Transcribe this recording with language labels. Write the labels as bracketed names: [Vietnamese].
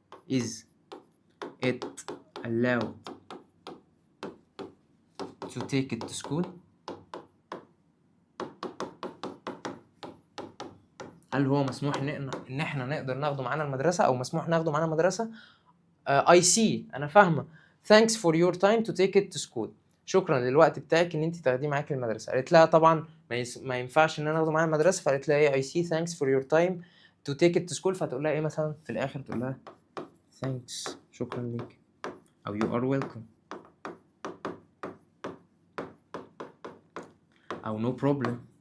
[English] is it allowed to take it to school؟ [Arabic] هل هو مسموح ان احنا نقدر ناخده معانا المدرسه او مسموح ناخده معانا المدرسه؟ [English] I see، [Arabic] انا فاهمه. [English] thanks for your time to take it to school، [Arabic] شكرا للوقت بتاعك ان انت تاخديه معاكي المدرسه. قالت لها طبعا ما ينفعش ان انا اخده معايا المدرسه، فقالت لها ايه [English] I see thanks for your time to take it to school، [Arabic] فتقول لها ايه مثلا في الاخر؟ تقول لها thanks، شكرا ليك، او [English] you are welcome، [Arabic] او [English] no problem.